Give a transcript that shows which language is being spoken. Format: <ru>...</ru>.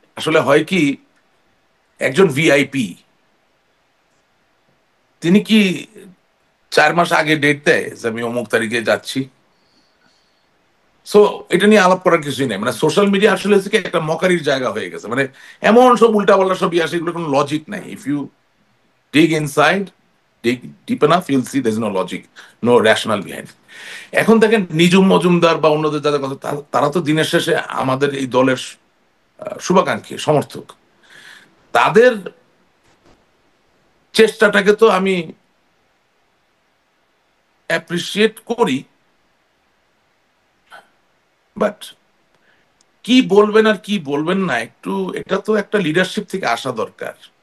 <bn>আসলে হয় কি, একজন ভিআইপি তিনি কি 4 মাস আগে ডেট দেয় যে আমি অমুক তারিখে যাচ্ছি? সো এটা নিয়ে আলাপ করার কিছুই নেই। মানে সোশ্যাল মিডিয়া আসলে হচ্ছে কি একটা মকারির জায়গা হয়ে গেছে। মানে এমন সব উল্টাপাল্টা সব আসে, এগুলো কোনো লজিক নাই।</bn> <en>If you dig inside, dig deep enough, you'll see there's no logic, no rational behind it.</en> <bn>এখন দেখেন নিজুম মজুমদার বা অন্যদের যাদের কথা, তারা তো দিনের শেষে আমাদের এই দলের শুভাকাঙ্ক্ষী, সমর্থক। তাদের চেষ্টাটাকে তো আমি অ্যাপ্রিসিয়েট করি, বাট কি বলবেন আর কি বলবেন না, একটু এটা তো একটা লিডারশিপ থেকে আসা দরকার।</bn>